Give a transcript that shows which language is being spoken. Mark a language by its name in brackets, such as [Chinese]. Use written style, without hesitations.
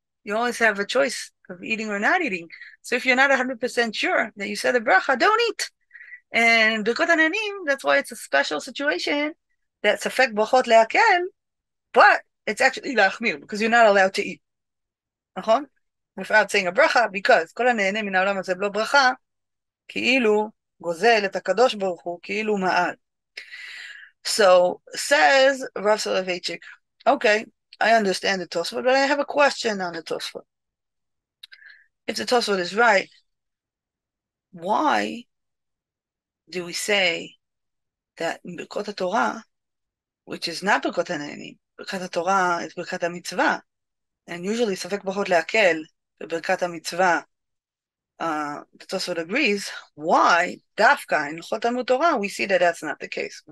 [English] You always have a choice of eating or not eating. So if you're not 100% sure that you said the bracha, don't eat. And Birkot Hananim, that's why it's a special situation that's affect brachot leakel, but it's actually lachmir because you're not allowed to eat. [Hebrew] נכון? [English] Without saying a bracha, because [Hebrew] כל הנהנה מן העולם הזה בלא ברכה, כאילו גוזל את הקדוש ברוך הוא, כאילו מעל. [English] So says Rav Soloveitchik, okay, I understand the Tosfot, but I have a question on the Tosfot. If the Tosfot is right, why do we say that in Birkot Torah, which is not Birkot HaNe'enim, Birkat Torah is Birkat HaMitzvah, and usually Safek Brachot Le'akel, the Birkat HaMitzvah, the Tosfot agrees, why Dafka in Chot Talmud Torah we see that that's not the case.